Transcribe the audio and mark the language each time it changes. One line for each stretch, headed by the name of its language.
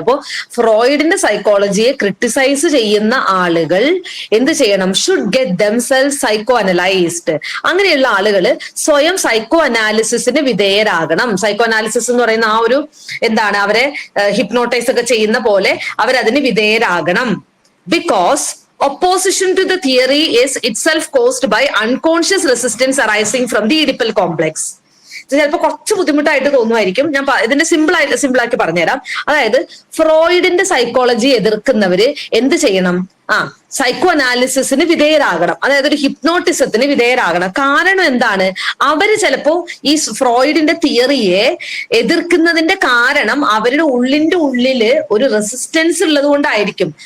Malayalam: അപ്പോ ഫ്രോയിഡിന്റെ സൈക്കോളജിയെ ക്രിട്ടിസൈസ് ചെയ്യുന്ന ആളുകൾ എന്ത് ചെയ്യണം?
English: Should get themselves psycho analysed.
Malayalam: അങ്ങനെയുള്ള ആളുകൾ സ്വയം സൈക്കോ അനാലിസിസിന് വിധേയരാകണം. സൈക്കോ അനാലിസിസ് എന്ന് പറയുന്ന ആ ഒരു അവരെ ഹിപ്നോട്ടൈസ് ഒക്കെ ചെയ്യുന്ന പോലെ അവരതിന് വിധേയരാകണം.
English: Because opposition to the theory is itself caused by unconscious resistance arising from the Oedipal complex.
Malayalam: ചിലപ്പോൾ കുറച്ച് ബുദ്ധിമുട്ടായിട്ട് തോന്നുമായിരിക്കും. ഞാൻ ഇതിന്റെ സിമ്പിളാക്കി പറഞ്ഞുതരാം. അതായത് ഫ്രോയിഡിന്റെ സൈക്കോളജി എതിർക്കുന്നവര് എന്ത് ചെയ്യണം? സൈക്കോ അനാലിസിസിന് വിധേയരാകണം. അതായത് ഒരു ഹിപ്നോട്ടിസത്തിന് വിധേയരാകണം. കാരണം എന്താണ്? അവര് ചിലപ്പോ ഈ ഫ്രോയിഡിന്റെ തിയറിയെ എതിർക്കുന്നതിന്റെ കാരണം അവരുടെ ഉള്ളില് ഒരു റെസിസ്റ്റൻസ് ഉള്ളത് കൊണ്ടായിരിക്കും.